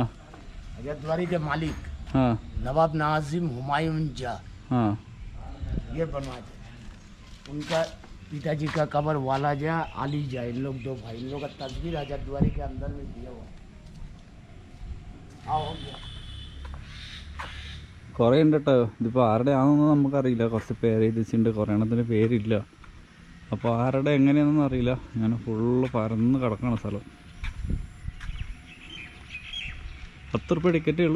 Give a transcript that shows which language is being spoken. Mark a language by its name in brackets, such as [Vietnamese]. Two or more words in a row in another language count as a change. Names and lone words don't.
[Hindi] हजारद्वारी के मालिक हाँ नवाब नाजिम हुमायूं जा, हाँ ये बनवाए थे। उनका पिताजी का कब्र वाला जा, आली जा, इन लोग 2 भाई। इन लोग का तस्वीर हजारद्वारी के अंदर में दिया हुआ है। हाँ, हो गया। [Malayalam] കുറേ ഉണ്ട് കേട്ടോ. ഇതിപ്പോൾ ആരുടെ ആണെന്നൊന്നും നമുക്കറിയില്ല. കുറച്ച് പേര് എഴുതിച്ചിട്ടുണ്ട്, കുറേ എണ്ണത്തിന് പേരില്ല. അപ്പോൾ ആരുടെ എങ്ങനെയാണെന്നൊന്നും അറിയില്ല. ഇങ്ങനെ ഫുള്ള് പരന്ന് കിടക്കണ സ്ഥലം. 10 റുപ്യ ടിക്കറ്റേ ഉള്ളൂ.